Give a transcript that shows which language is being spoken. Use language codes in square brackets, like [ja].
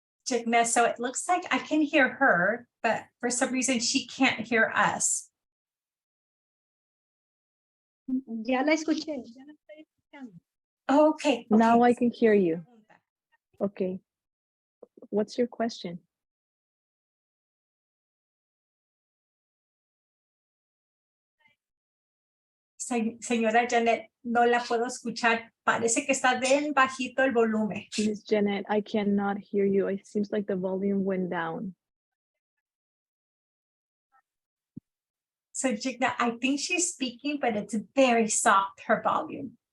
[en] Jigna, so it looks like I can hear her, but for some reason she can't hear us. [es] Ya la escuché, ya la estoy escuchando. [en] Oh, okay. Now I can hear you. Okay. What's your question? [es] Señora Janet, no la puedo escuchar. Parece que está bien bajito el volumen. [en] Miss Janet, I cannot hear you. It seems like the volume went down. So Jigna, I think she's speaking, but it's very soft, her volume.